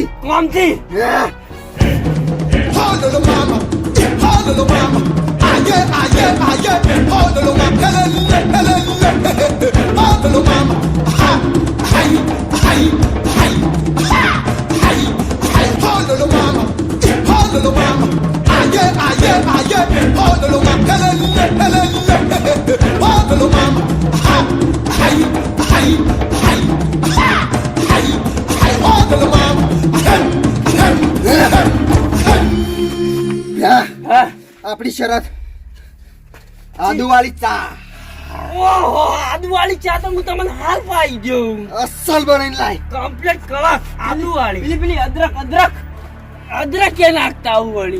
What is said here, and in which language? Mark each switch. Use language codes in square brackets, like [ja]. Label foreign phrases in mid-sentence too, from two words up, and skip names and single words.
[gu] કોમથી [en] Oh, little mama. Oh, little mama. Ah, yeah, ah, yeah, ah, yeah. Oh, little mama. Oh, little mama. Ha, hi, hi, hi. Ha, hi, hi. Oh, little mama. Oh, little mama. Ah, yeah, ah, yeah, ah, yeah. Oh, little mama. Oh, little mama. Ha, hi, hi, hi. Ha, hi, hi. Oh, little mama. [gu] હા આપણી શરત આદુવાળી ચા ઓહો આદુવાળી ચા તો હું તમને હાલ પાઈ દઉં અસલ બનાવીને લાય કમ્પ્લીટ કડક આદુવાળી પેલી પેલી અદરક કે નાખતા આવું વળી